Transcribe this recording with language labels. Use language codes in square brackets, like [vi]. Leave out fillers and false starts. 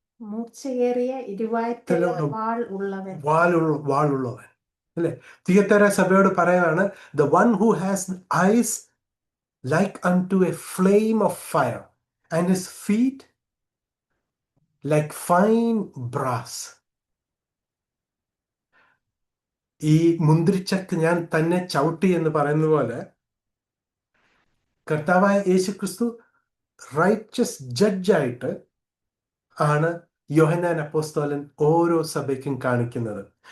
[ml] മൂർച്ചയേറിയ ഇരുവായ്ത്തല വാൾ ഉള്ളവൻ. വാളുള്ളവൻ അല്ലെ? തിയത്തര സഭയോട് പറയാണ്, [en] the one who has eyes like unto a flame of fire and his feet like fine brass. [ml] ഈ മുന്തിരിച്ചക്ക് ഞാൻ തന്നെ ചവിട്ടി എന്ന് പറയുന്ന പോലെ കർത്താവായ യേശു ക്രിസ്തു റൈച്ചസ് ജഡ്ജായിട്ട് ആണ് യോഹന്നാൻ അപ്പോസ്തലൻ ഓരോ സഭയ്ക്കും കാണിക്കുന്നത്.